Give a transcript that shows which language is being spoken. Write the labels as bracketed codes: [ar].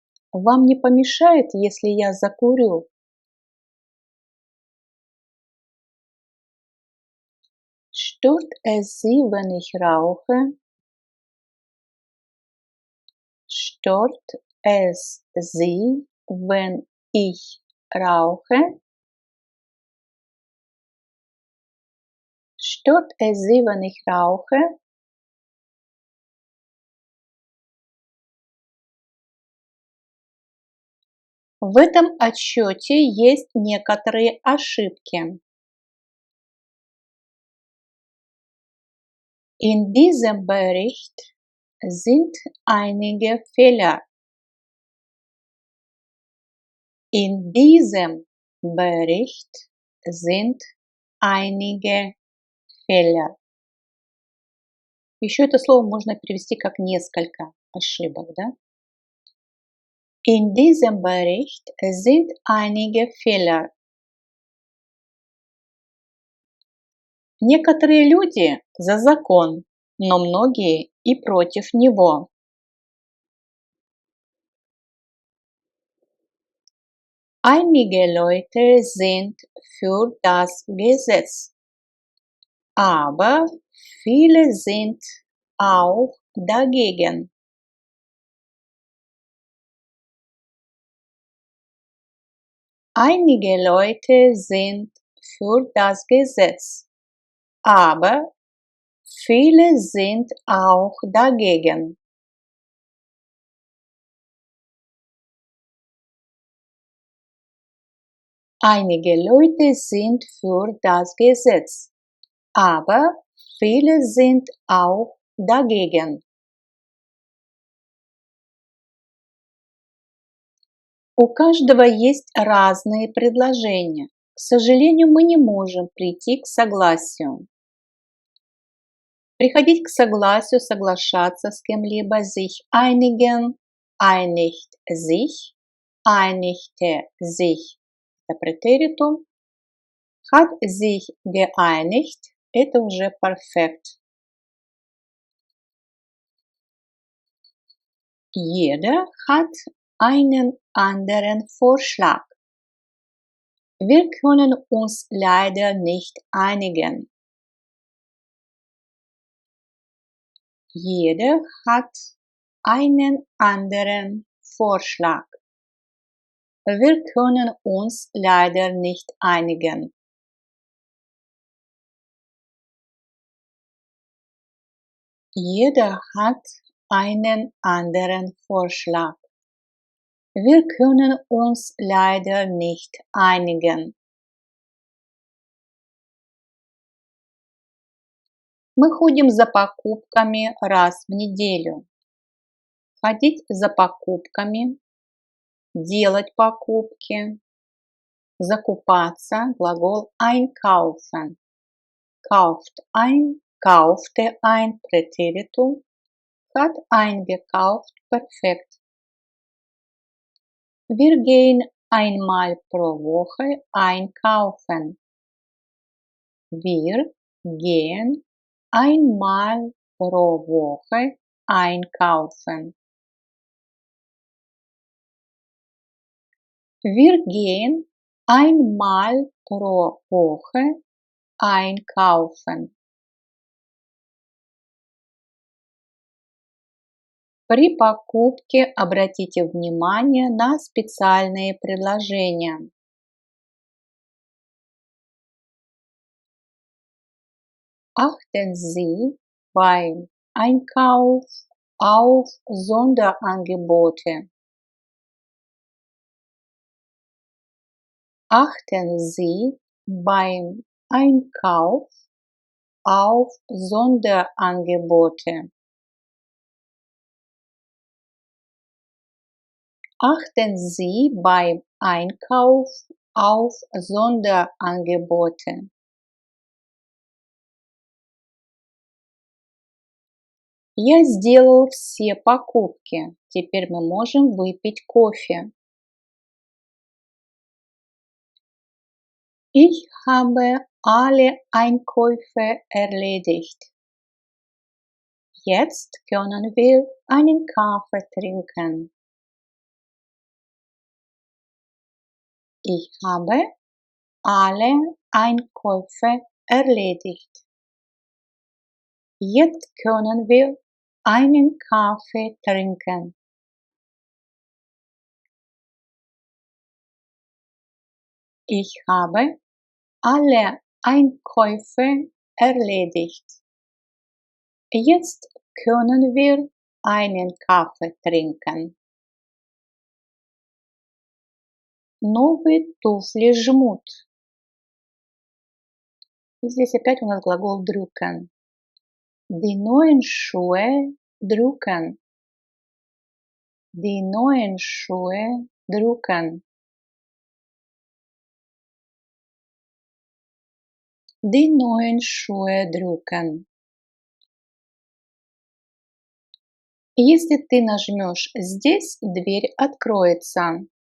[ru] Вам не помешает, если я закурю? [de] Stört es Sie, wenn ich rauche? Stört es Sie, wenn ich rauche? Stört es Sie, wenn ich rauche? [ru] В этом отчете есть некоторые ошибки. [de] In diesem Bericht sind einige Fehler. In diesem Bericht sind einige Fehler. [ru] Еще это слово можно перевести как несколько ошибок, да? [de] In diesem Bericht sind einige Fehler. [ru] Некоторые люди за закон, но многие и против него. [de] Einige Leute sind für das Gesetz, aber viele sind auch dagegen. Einige Leute sind für das Gesetz, aber viele sind auch dagegen. Einige Leute sind für das Gesetz, aber viele sind auch dagegen. [ru] У каждого есть разные предложения. К сожалению, мы не можем прийти к согласию. Приходить к согласию, соглашаться с кем-либо, [de] sich einigen, einigt sich, einigte sich. [ru] Это претеритум. [de] Hat sich geeinigt. [ru] Это уже perfekt. [de] Jeder hat einen anderen Vorschlag. Wir können uns leider nicht einigen. Jeder hat einen anderen Vorschlag. Wir können uns leider nicht einigen. Jeder hat einen anderen Vorschlag. Wir können uns leider nicht einigen. [ru] Мы ходим за покупками раз в неделю. Ходить за покупками, делать покупки, закупаться, глагол einkaufen. [de] Kauft ein, kaufte ein, Präteritum, hat eingekauft, perfekt. Wir gehen einmal pro Woche einkaufen. Wir gehen einmal pro Woche einkaufen. Wir gehen einmal pro Woche einkaufen. [ru] При покупке обратите внимание на специальные предложения. [de] Achten Sie beim Einkauf auf Sonderangebote. Achten Sie beim Einkauf auf Sonderangebote. Achten Sie beim Einkauf auf Sonderangebote. [ru] Я сделал все покупки. Теперь мы можем выпить кофе. [de] Ich habe alle Einkäufe erledigt. Jetzt können wir einen Kaffee trinken. Ich habe alle Einkäufe erledigt. Jetzt können wir einen Kaffee trinken. Ich habe alle Einkäufe erledigt. Jetzt können wir einen Kaffee trinken. [ru] Новые туфли жмут. И здесь опять у нас глагол drücken. [de] Die neuen Schuhe drucken. Die neuen Schuhe drucken. Die neuen Schuhe drucken. [ru] Если ты нажмешь здесь, дверь откроется.